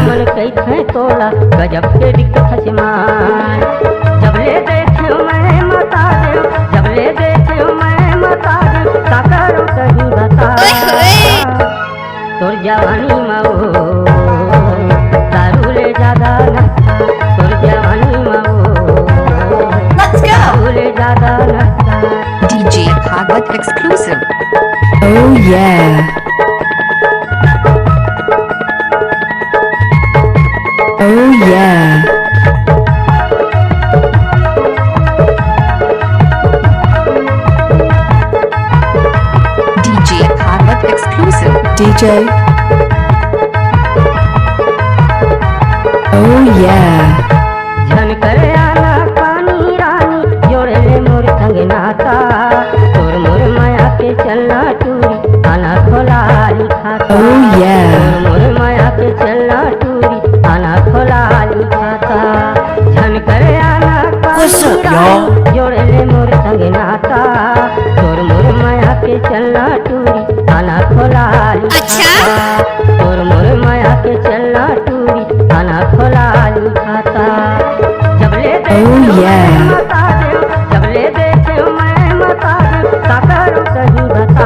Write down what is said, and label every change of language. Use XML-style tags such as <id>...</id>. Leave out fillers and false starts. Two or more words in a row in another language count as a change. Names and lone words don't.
<hne>मन कैसे तोला गजब के दिखमाल जब ले देखे मैं मता दे जब ले देखे मैं मता दे का करूं कहीं बता तोर जवानी में दारू ले ज्यादा नशा तोर जवानी में</hne> <en>Let's go!</en> <hne>दारू ले ज्यादा नशा</hne> <en>DJ Bhagwat exclusive. Oh yeah. Oh yeah. DJ Bhagwat exclusive. DJ. Oh yeah.</en> <hne>झन करे आना पानी रानी जोड़े ले मोर संग नाता तोर मोर माया के चलना टूरी आना खोला लिखाता</hne> <en>Oh yeah.</en> <hne>तोर मोर माया के चलना टूरी आना खोला लिखाता झन करे आना</hne> <en>What's</en> <hne>पानी</hne> <en>up, y'all?</en> <hne>रानी जोड़े ले मोर संग नाता तोर मोर माया के चलना टूरी आना खोला लिखाता तोर मोर माया के चलना टूरी आना खोला लिखाता जब ले</hne> <en>Oh yeah.</en> <hne>मता दे जब ले देखे मैं मता दे का करूं कहीं बता</hne>